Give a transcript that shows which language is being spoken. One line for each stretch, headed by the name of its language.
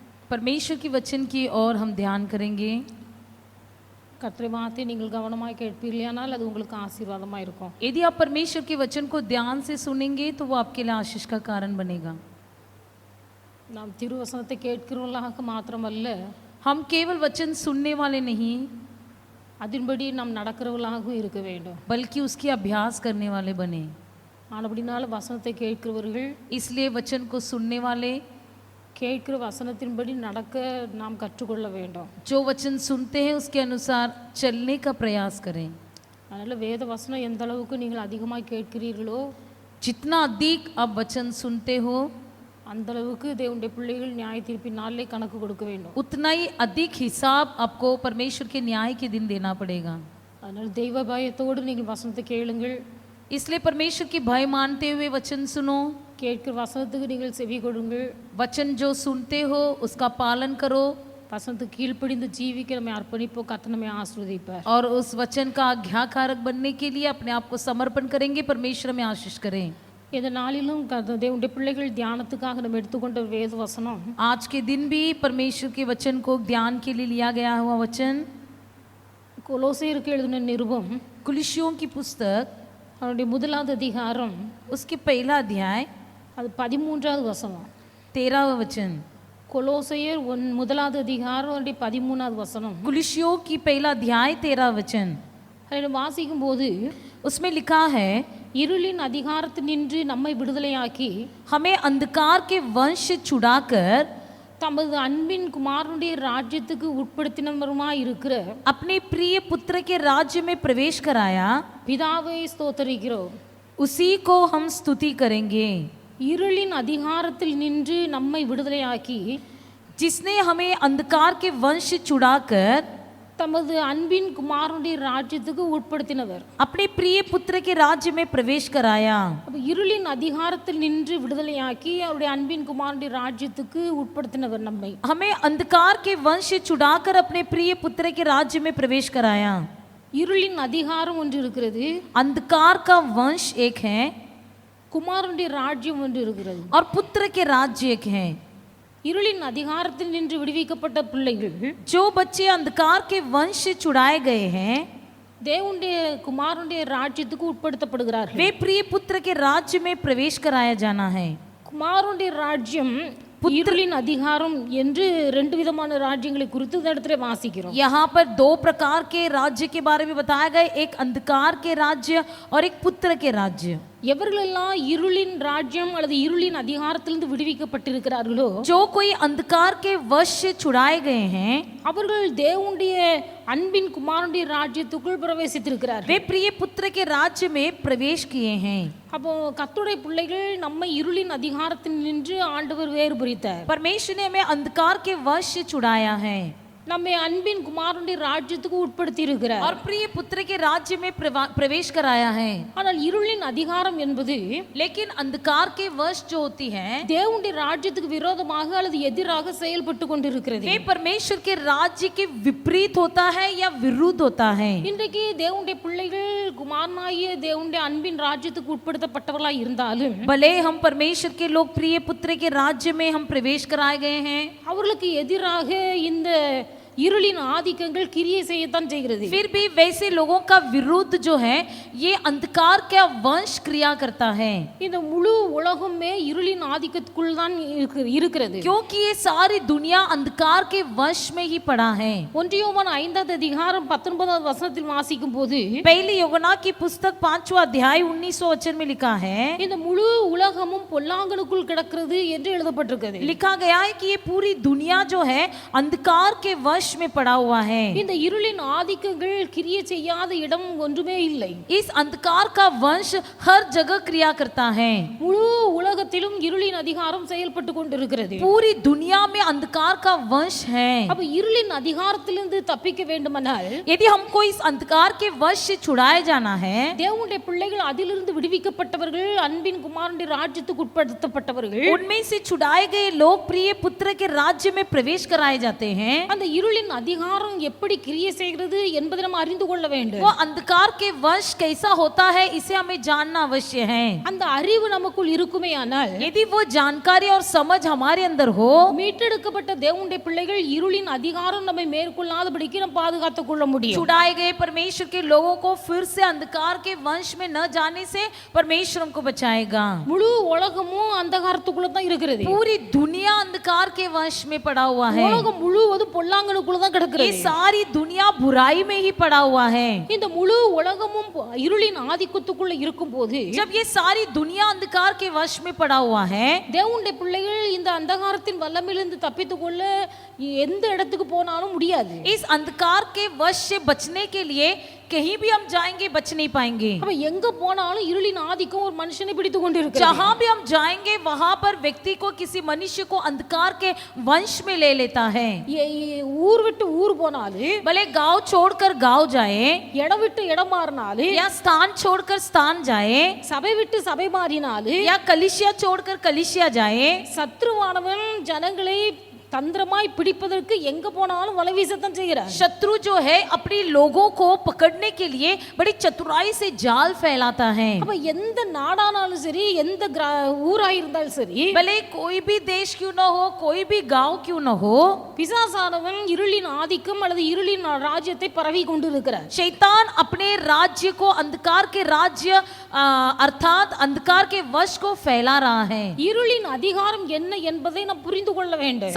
Hindi: परमेश्वर की वचन की ओर हम ध्यान करेंगे।
Tamil: கர்த்தருடைய வார்த்தையை நீங்கள் கவனமாய் கேட்பீர்களானால் அது உங்களுக்கு ஆசீர்வாதமா இருக்கும்.
Hindi: यदि आप परमेश्वर के वचन को ध्यान से सुनेंगे तो वो आपके लिए आशीष का कारण बनेगा।
Tamil: நாம் திருவசனத்தை கேட்கிறவர்களாக மாத்திரமல்ல,
Hindi: हम केवल वचन सुनने वाले नहीं
Tamil: அதன்படி நாம் நடக்கிறவர்களாகவும் இருக்க வேண்டும்.
Hindi: बल्कि उसकी अभ्यास करने वाले बने।
Tamil: ஆனபடினால வசனத்தை கேட்கிறவர்கள்
Hindi: इसलिए वचन को सुनने वाले
Tamil: கேட்கிற வசனத்தின்படி நடக்க நாம் கற்றுக்கொள்ள வேண்டும்.
Hindi: जो वचन सुनते हैं उसके अनुसार चलने का प्रयास करें।
Tamil: அதனால் வேத வசனம் எந்த அளவுக்கு நீங்கள் அதிகமாக கேட்கிறீர்களோ
Hindi: जितना अधिक आप वचन सुनते हो
Tamil: அந்த அளவுக்கு தேவனுடைய பிள்ளைகள் நியாய தீர்ப்பின் நாளிலே கணக்கு கொடுக்க வேண்டும்.
Hindi: उतना ही अधिक हिसाब आपको परमेश्वर के न्याय के दिन देना पड़ेगा।
Tamil: அதனால் தெய்வ பயத்தோடு நீங்கள் வசனத்தை கேளுங்கள்.
Hindi: इसलिए परमेश्वर की भय मानते हुए वचन सुनो।
Tamil: கேட்கிற வசனத்துக்கு நீங்கள் செவி கொடுங்கள்.
Hindi: वचन जो सुनते हो उसका पालन करो
Tamil: வசனத்துக்கு கீழ்ப்படிந்து ஜீவிக்க நம்ம அர்ப்பணிப்போம். கர்த்தர் நம்மை ஆசீர்வதிப்பார்.
Hindi: और उस वचन का आज्ञाकारक बनने के लिए अपने आप को समर्पण करेंगे। परमेश्वर में आशीष करें।
Tamil: இந்த நாளிலும் தேவனுடைய பிள்ளைகள் தியானத்துக்காக நம்ம எடுத்துக்கொண்ட வேத வசனம்
Hindi: आज के दिन भी परमेश्वर के वचन को ध्यान के लिए लिया गया हुआ वचन
Tamil: கொலோசையருக்கு எழுதின நிருபம்
Hindi: कुलिसियों की पुस्तक
Tamil: அவருடைய முதலாவது அதிகாரம்
Hindi: उसके पहला अध्याय
Tamil: அது 13வது வசனம்.
Hindi: 13वां वचन।
Tamil: கொலோசையர் முதலாவது அதிகாரம் அவருடைய 13வது வசனம்.
Hindi: कुलिसियों की पहला अध्याय 13 वचन।
Tamil: அதில் வாசிக்கும் போது
Hindi: उसमें लिखा है,
Tamil: இருளின் அதிகாரத்தில் நின்று நம்மை விடுதலையாக்கி
Hindi: हमें अंधकार के वंश छुड़ाकर
Tamil: தமது அன்பின் குமாரனுடைய ராஜ்யத்துக்கு உட்படுத்தினவருமாய் இருக்கிற
Hindi: अपने प्रिय पुत्र के राज्य में प्रवेश कराया।
Tamil: பிதாவை ஸ்தோத்தரிக்கிறோம்.
Hindi: उसी को हम स्तुति करेंगे।
Tamil: இருளின் அதிகாரத்தில் நின்று நம்மை விடுதலையாக்கி
Hindi: जिसने हमें अंधकार के वंश छुड़ाकर
Tamil: தமது அன்பின் குமாரனுடைய ராஜ்யத்துக்கு உட்படுத்தினவர்.
Hindi: अपने प्रिय पुत्र के राज्य में प्रवेश कराया।
Tamil: அப்ப இருளின் அதிகாரத்தில் நின்று விடுதலையாக்கி அவருடைய அன்பின் குமாரனுடைய ராஜ்யத்துக்கு உட்படுத்தினவர் நம்மை.
Hindi: हमें अंधकार के वंश छुड़ाकर अपने प्रिय पुत्र के राज्य में प्रवेश कराया।
Tamil: இருளின் அதிகாரம் ஒன்று இருக்கிறது,
Hindi: अंधकार का वंश एक है
Tamil: குமாரனுடைய ராஜ்யம் ஒன்று இருக்கிறது.
Hindi: और पुत्र के राज्य एक है।
Tamil: இருளின் அதிகாரத்தில் நின்று விடுவிக்கப்பட்ட பிள்ளைகள்
Hindi: जो बच्चे अंधकार के वंश से छुड़ाए गए हैं
Tamil: தேவனுடைய குமாரனுடைய ராஜ்யத்துக்கு உட்படுத்தப்படுகிறார்கள்.
Hindi: वे प्रिय पुत्र के राज्य में प्रवेश कराया जाना है।
Tamil: குமாரனுடைய ராஜ்யம் இருளின் அதிகாரம் என்று ரெண்டு விதமான ராஜ்யங்களை குறித்து இந்த இடத்துல வாசிக்கிறோம்.
Hindi: यहाँ पर दो प्रकार के राज्य के बारे में बताया गया, एक अंधकार के राज्य और एक पुत्र के राज्य।
Tamil: எவர்களெல்லாம் இருளின் ராஜ்யம் அல்லது இருளின் அதிகாரத்திலிருந்து விடுவிக்கப்பட்டிருக்கிறார்களோ
Hindi: जो कोई अंधकार के वश से छुड़ाए गए हैं
Tamil: அவர்கள் தேவனுடைய அன்பின் குமாரனுடைய ராஜ்யத்துக்குள் பிரவேசித்திருக்கிறார்கள்.
Hindi: वे प्रिय पुत्र के राज्य में प्रवेश किए हैं।
Tamil: அப்போ கர்த்தருடைய பிள்ளைகள் நம்மை இருளின் அதிகாரத்தில் நின்று ஆண்டவர் வேறு பிரித்தார்.
Hindi: परमेश्वर ने हमें अंधकार के वश से छुड़ाया है
Tamil: நம்மை அன்பின் குமாரனுடைய ராஜ்யத்துக்கு உட்படுத்தி இருக்கிறார்.
Hindi: और प्रिय पुत्र के राज्य में प्रवेश कराया है।
Tamil: ஆனால் இருளின் அதிகாரம் என்பது
Hindi: लेकिन अंधकार के वश जो होती है
Tamil: தேவனுடைய ராஜ்யத்துக்கு விரோதமாக அல்லது எதிராக செயல்பட்டு கொண்டிருக்கிறது.
Hindi: वे परमेश्वर के राज्य के विपरीत होता है या विरुद्ध होता है।
Tamil: இன்றைக்கு தேவனுடைய பிள்ளைகள் குமாரனாகிய தேவனுடைய அன்பின் ராஜ்யத்துக்கு உட்படுத்தப்பட்டவர்களாய் இருந்தாலும்
Hindi: भले हम परमेश्वर के लोग प्रिय पुत्र के राज्य में हम प्रवेश कराए गए हैं,
Tamil: அவர்களுக்கு எதிராக இந்த இருளின் ஆதிக்கங்கள் கிரியை செய்யத்தான் செய்கிறது.
Hindi: फिर भी वैसे लोगों का विरुद्ध जो है ये अंधकार का वंश क्रिया करता है,
Tamil: இந்த முழு உலகமே இருளின் ஆதிக்கத்துக்குள் தான் இருக்கிறது.
Hindi: क्योंकि ये सारी दुनिया अंधकार के वश में ही पड़ा है.
Tamil: 1 யோவான் 5வது அதிகாரம் 19வது வசனத்தில் வாசிக்கும் போது
Hindi: पहली यूहन्ना की पुस्तक 5वां अध्याय 19 वचन में लिखा है,
Tamil: இந்த முழு உலகமும் பொல்லாங்கனுக்குள் கிடக்கிறது என்று எழுதப்பட்டிருக்கிறது.
Hindi: लिखा गया है कि ये पूरी दुनिया जो है अंधकार के वश में पड़ा हुआ है.
Tamil: இந்த இருளின் ஆதிக்கங்கள் கிரியை செய்யாத இடம் ஒன்றுமே இல்லை.
Hindi: इस अंधकार का वंश हर जगह क्रिया करता है.
Tamil: முழு உலகத்திலும் இருளின் அதிகாரம் செயல்பட்டு கொண்டிருக்கிறது.
Hindi: पूरी दुनिया में अंधकार का वंश है.
Tamil: அப்ப இருளின் அதிகாரத்திலிருந்து தப்பிக்க வேண்டுமானால்
Hindi: यदि हमको इस अंधकार के वश से छुड़ाए जाना है,
Tamil: தேவனுடைய பிள்ளைகள் அதிலிருந்து விடுவிக்கப்பட்டவர்கள், அன்பின் குமாரனுடைய ராஜ்யத்துக்கு உட்படுத்தப்பட்டவர்கள்,
Hindi: उनमें से छुड़ाए गए लोग प्रिय पुत्र के राज्य में प्रवेश कराए जाते हैं.
Tamil: அந்த இருளின் அதிகாரம் எப்படி கிரியை செய்கிறது என்பதை நாம் அறிந்து கொள்ள வேண்டும்.
Hindi: वो अंधकार के वश कैसा होता है इसे हमें जानना अवश्य है.
Tamil: அந்த அறிவு நமக்குள் இருக்குமேயானால்
Hindi: यदि वो जानकारी और समझ हमारे अंदर हो,
Tamil: மீட்டெடுக்கப்பட்ட தேவனுடைய பிள்ளைகள் இருளின் அதிகாரம் நம்மை மேற்கொள்ளாதபடிக்கு நாம் பாதுகாத்துக் கொள்ள முடியும்.
Hindi: छुड़ाए गए परमेश्वर के लोगों को फिर से अंधकार के वंश में न जाने से परमेश्वर हमको बचाएगा.
Tamil: முழு உலகமும் அந்தகாரத்துக்குள்ள தான் இருக்கிறது.
Hindi: पूरी दुनिया अंधकार के वंश में पड़ा हुआ है.
Tamil: உலகம் முழுவதும் பொல்லாங்கனுக்குள்ள தான்
Hindi: ये
Tamil: கிடக்கிறது.
Hindi: सारी दुनिया बुराई में ही पड़ा हुआ है.
Tamil: இந்த முழு உலகமும் இருளின் ஆதிக்கத்துக்குள்ள இருக்கும்போது
Hindi: जब ये सारी दुनिया अंधकार के वश में पड़ा हुआ है,
Tamil: தேவனுடைய பிள்ளைகள் இந்த அந்தகாரத்தின் வல்லமையிலிருந்து தப்பித்துக் கொள்ள எந்த இடத்துக்கு போனாலும் முடியாது.
Hindi: इस अंधकार के वश से बचने के लिए कहीं भी हम जाएंगे बच नहीं पाएंगे.
Tamil: அப்ப எங்க போனாலும் இருளின் ஆதிக்கம் ஒரு மனுஷனை பிடித்து கொண்டிருக்கிறது.
Hindi: जहां भी हम जाएंगे वहां पर व्यक्ति को, किसी मनुष्य को अंधकार के वंश में ले लेता है.
Tamil: ஊர் விட்டு ஊர் போனாலும்,
Hindi: भले गांव छोड़कर गांव जाए
Tamil: இடம் விட்டு இடம் மாறினாலும்,
Hindi: या स्थान छोड़कर स्थान जाए
Tamil: சபை விட்டு சபை மாறினாலும்,
Hindi: या कलिसिया छोड़कर कलिसिया जाए,
Tamil: சத்ருவானவன் ஜனங்களை தந்திரமாய் பிடிப்பதற்கு எங்க போனாலும் வலை வீசத்தான் செய்கிறார்.
Hindi: शत्रु जो है अपने लोगों को पकड़ने के लिए बड़ी चतुराई से जाल फैलाता है.
Tamil: அப்ப எந்த நாடானாலும் சரி, எந்த ஊராய் இருந்தாலும் சரி,
Hindi: भले कोई भी देश क्यों न हो, कोई भी गांव क्यों न हो,
Tamil: பிசாசானவன் இருளின் ஆதிக்கம் அல்லது இருளின் ராஜ்யத்தை பரவி கொண்டிருக்கிறார்.
Hindi: शैतान अपने राज्य को, अंधकार के राज्य अर्थात अंधकार के वश को फैला रहा है.
Tamil: இருளின் அதிகாரம் என்ன என்பதை நாம் புரிந்து கொள்ள வேண்டும்.